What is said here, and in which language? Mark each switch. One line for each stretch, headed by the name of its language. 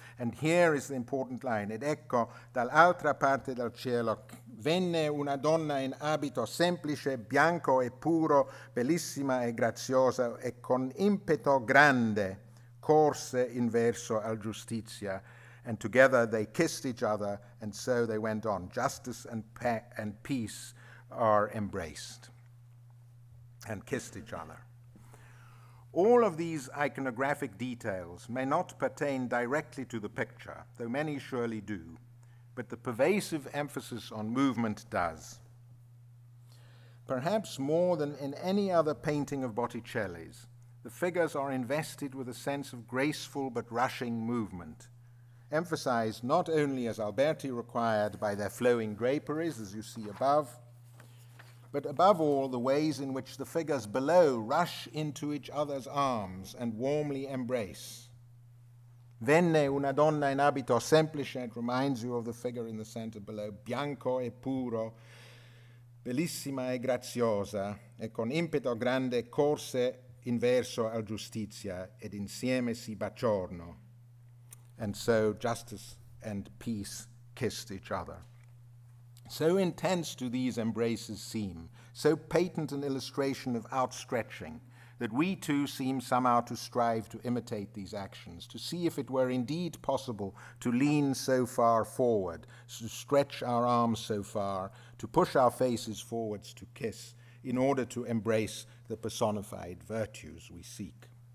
English: And here is the important line,
Italian: ed ecco dall'altra parte del cielo venne una donna in abito semplice, bianco e puro, bellissima e graziosa, e con impeto grande corse in verso al giustizia.
English: And together they kissed each other, and so they went on. Justice and peace are embraced and kissed each other. All of these iconographic details may not pertain directly to the picture, though many surely do, but the pervasive emphasis on movement does. Perhaps more than in any other painting of Botticelli's, the figures are invested with a sense of graceful but rushing movement, emphasized not only as Alberti required by their flowing draperies, as you see above, but above all the ways in which the figures below rush into each other's arms and warmly embrace.
Italian: Venne una donna in abito semplice,
English: it reminds you of the figure in the center below,
Italian: bianco e puro, bellissima e graziosa, e con impeto grande corse in verso al giustizia, ed insieme si baciorno.
English: And so justice and peace kissed each other. So intense do these embraces seem, so patent an illustration of outstretching, that we too seem somehow to strive to imitate these actions, to see if it were indeed possible to lean so far forward, to stretch our arms so far, to push our faces forwards to kiss, in order to embrace the personified virtues we seek.